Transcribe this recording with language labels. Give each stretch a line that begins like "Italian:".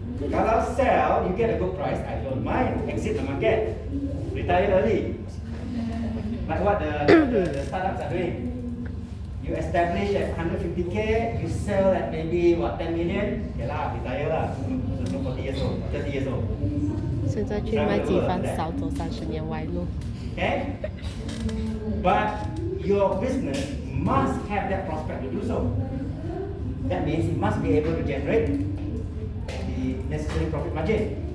Malay: Kalau
English: sell, you get a good price, I don't mind. Exit the market. Retire early. Like what the startups are doing. You establish at 150k, you sell at maybe 10 million, okay lah, retire lah. So 40 years old, 30 years old.
Chinese: 现在去卖鸡饭少走30年歪路。
English: Okay? But your business must have that prospect to do so. That means it must be able to generate the necessary profit margin.